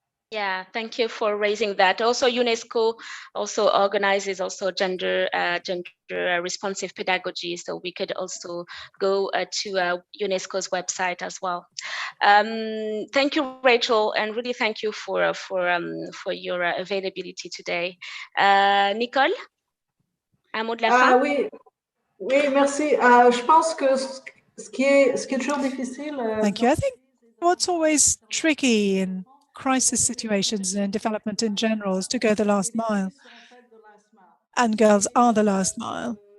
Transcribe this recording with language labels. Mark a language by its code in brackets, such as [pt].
[en] Yeah, thank you for raising that. Also, UNESCO also organizes also gender responsive pedagogy, so we could also go to UNESCO's website as well. Thank you, Rachel, and really thank you for your availability today. [fr] Nicole, un mot de la fin? Oui, merci. Je pense que ce qui est toujours difficile. [en] Thank you. I think what's always tricky in crisis situations and in development in general is to go the last mile. And girls are the last mile.